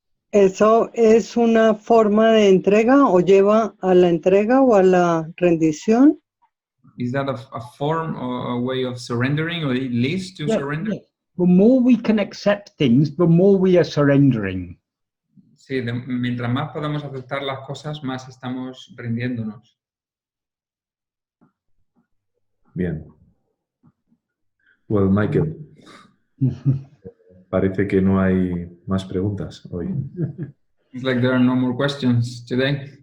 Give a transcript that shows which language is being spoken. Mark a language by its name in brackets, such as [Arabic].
[Spanish] ¿Eso es una forma de entrega o lleva a la entrega o a la rendición? [English] Is that a form or a way of surrendering, or it leads to surrender? Yeah. The more we can accept things, the more we are surrendering. [Spanish] Sí, mientras más podamos aceptar las cosas, más estamos rindiéndonos. Bien. Well, Michael, parece que no hay más preguntas hoy. [English] It's like there are no more questions today.